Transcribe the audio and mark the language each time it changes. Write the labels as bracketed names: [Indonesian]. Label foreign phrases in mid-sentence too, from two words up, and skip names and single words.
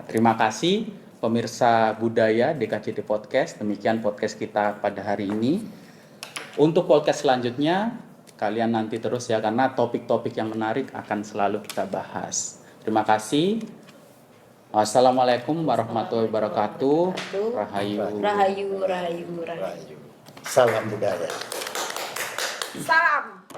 [Indonesian] Terima kasih pemirsa budaya DKJT Podcast. Demikian podcast kita pada hari ini. Untuk podcast selanjutnya, kalian nanti terus ya, karena topik-topik yang menarik akan selalu kita bahas. Terima kasih. [Arabic] Wassalamualaikum warahmatullahi wabarakatuh. [Indonesian] Rahayu. Rahayu, rahayu, rahayu. Rayu. Salam budaya. Salam.